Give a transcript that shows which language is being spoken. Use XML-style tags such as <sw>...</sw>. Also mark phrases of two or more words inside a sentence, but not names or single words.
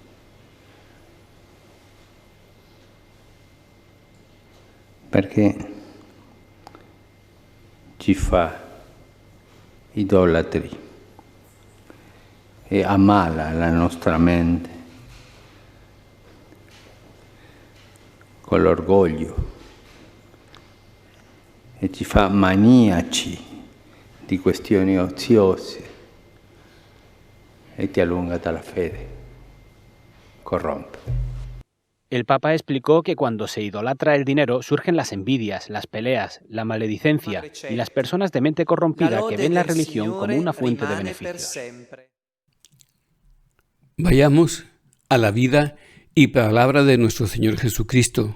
<it>Perché ci fa idolatri e ammala la nostra mente con l'orgoglio e ci fa maniaci di questioni oziose e ti allunga dalla fede, corrompe.</it> <es>El Papa explicó que cuando se idolatra el dinero surgen las envidias, las peleas, la maledicencia y las personas de mente corrompida que ven la religión como una fuente de beneficios. Vayamos a la vida y palabra de nuestro Señor Jesucristo.</es>